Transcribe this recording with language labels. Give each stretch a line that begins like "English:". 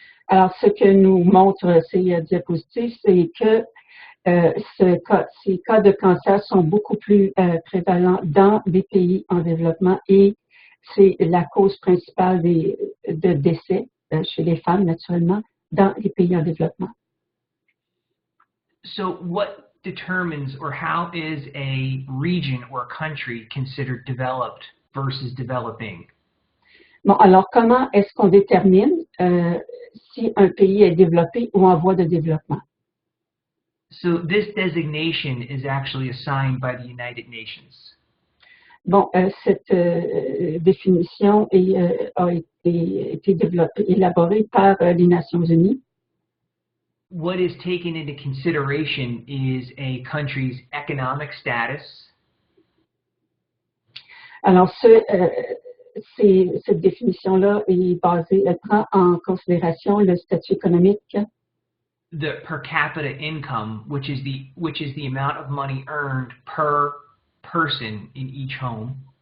French: Alors, ce que nous montrent ces diapositives, c'est que ces cas de cancer sont beaucoup plus prévalents dans des pays en développement et c'est la cause principale de décès chez les femmes, naturellement, dans les pays en développement.
English: So what determines, or how is a region or a country considered developed versus developing?
French: Bon, alors comment est-ce qu'on détermine si un pays est développé ou en voie de développement?
English: So this designation is actually assigned by the United Nations.
French: Bon, cette définition a été élaborée par les Nations Unies.
English: What is taken into consideration is a country's economic status.
French: Alors, cette définition-là est basée, elle prend en considération le statut économique.
English: The per capita income, which is the amount of money earned per person in each home.